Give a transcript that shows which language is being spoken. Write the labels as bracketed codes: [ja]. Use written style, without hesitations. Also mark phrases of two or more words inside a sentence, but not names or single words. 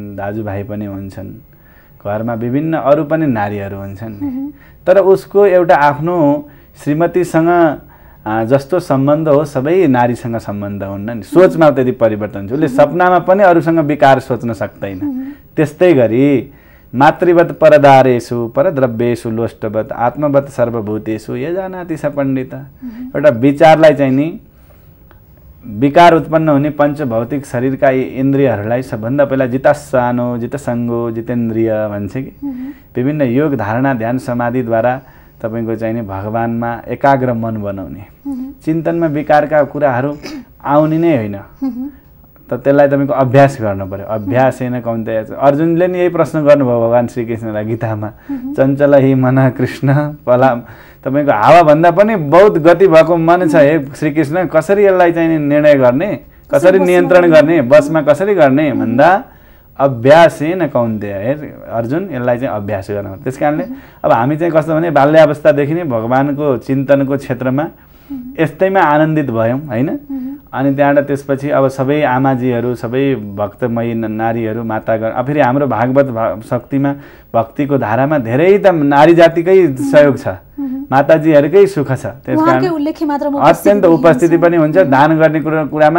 [ne] दाजुभाइ पनि हुन्छन् घरमा विभिन्न अरू पनि नारीहरू हुन्छन् तर उसको एउटा आफ्नो श्रीमतीसँग जस्तो सम्बन्ध हो सबै नारीसँग सम्बन्ध हुन्न नि सोचमा त्यति परिवर्तन हुन्छ उसले सपनामा पनि अरूसँग विकार सोच्न सक्दैन त्यस्तै गरी [sa] मातृवत परदारेषु परद्रव्येषु लोष्टवत आत्मवत सर्वभूतेषु ये जानाति स पण्डित [ne] एउटा विचारलाई चाहिँ नि विकार उत्पन्न हुने पञ्चभौतिक शरीरका यी इन्द्रियहरूलाई सबभन्दा पहिला [sa] जितस्सानो जितसङ्गो [ne] जितेन्द्रिय भन्छ कि विभिन्न योग धारणा ध्यान समाधिद्वारा तपाईको चाहिँ नि भगवानमा एकाग्र मन बनाउने चिन्तनमा विकारका कुराहरू आउने नै होइन त त्यसलाई तपाईको अभ्यास गर्नु पर्यो [sa] अभ्यासेन कौन्तेय [ne] अर्जुनले नि यही प्रश्न गर्नुभयो भगवान श्रीकृष्णलाई गीतामा [sa] चञ्चल हि मन कृष्ण [ne] पला तपाईको हावा भन्दा पनि बहुत गति भएको मन छ हे श्रीकृष्ण कसरी यसलाई चाहिँ निर्णय गर्ने कसरी नियन्त्रण गर्ने बसमा कसरी गर्ने भन्दा [sa] अभ्यासेन कौन्तेय [ne] हे अर्जुन यसलाई चाहिँ अभ्यास गर्नु त्यसकारणले अब हामी चाहिँ कस्तो भने बाल्यावस्थादेखि नै भगवानको चिन्तनको क्षेत्रमा यस्तैमा आनन्दित भयौं हैन अनि त्यहाँबाट त्यसपछि अब सबै आमाजीहरू सबै भक्तमयी नारीहरू मातागण फेरि हाम्रो भागवत शक्तिमा भक्तिको धारामा धेरै त नारी जातिकै सहयोग छ माताजीहरूकै सुख छ त्यसकारण अत्यन्त उपस्थिति पनि हुन्छ दान गर्ने कुरामा